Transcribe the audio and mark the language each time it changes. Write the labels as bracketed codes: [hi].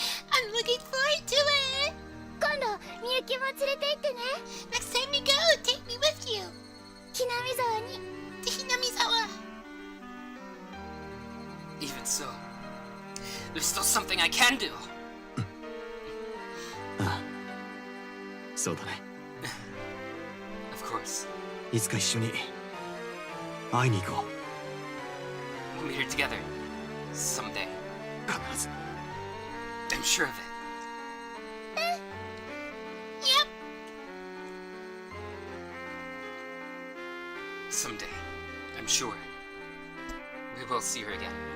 [en] I'm looking forward to it. [ja] 今度みゆきも連れて行ってね。 [en] Next time you go, take me with you. [ja] ひなみ沢に。 [en] To Hinamizawa. Even so, there's still something I can do. [ja] ああ、そうだね。 [en] Of course, [ja] いつか一緒に会いに行こ [en] we'll meet her together someday. [ja] う。必ず。 [en] I'm sure of it. Yep. Someday, I'm sure. We will see her again.